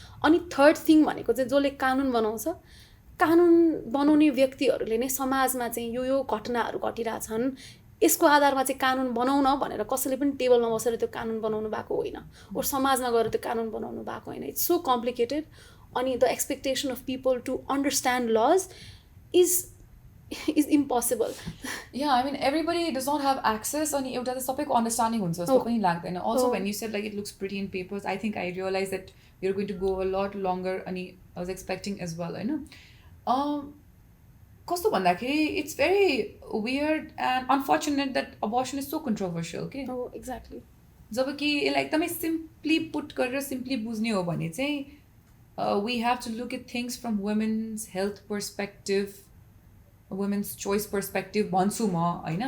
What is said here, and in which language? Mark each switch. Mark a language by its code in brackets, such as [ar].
[ne] अनि third thing भनेको चाहिँ जसले कानुन बनाउँछ, कानुन बनाउने व्यक्तिहरूले नै समाजमा चाहिँ यो घटनाहरू घटिरहेछन्, यसको आधारमा चाहिँ कानुन बनाउन भनेर कसैले पनि टेबलमा बसेर त्यो कानुन बनाउनु भएको होइन, ओर समाजमा गएर त्यो कानुन बनाउनु भएको होइन. [en] It's so complicated. अनि the expectation of people to understand laws is impossible. Yeah, I mean everybody does not have access [ne] अनि एउटा त सबैको अन्डरस्ट्यान्डिङ हुन्छ जस्तो पनि लाग्दैन. [en] Also when you said like it looks pretty in papers, I think I realized that you're going to go a lot longer अनि I was expecting as well होइन. [ne] कस्तो भन्दाखेरि [en] it's very weird and unfortunate that abortion is so controversial. Okay? Oh, exactly. [ne] जब कि यसलाई एकदमै simply put गरेर simply बुझ्ने हो भने चाहिँ [en] we have to look at things from women's health perspective, women's choice perspective [ne] भन्छु म होइन.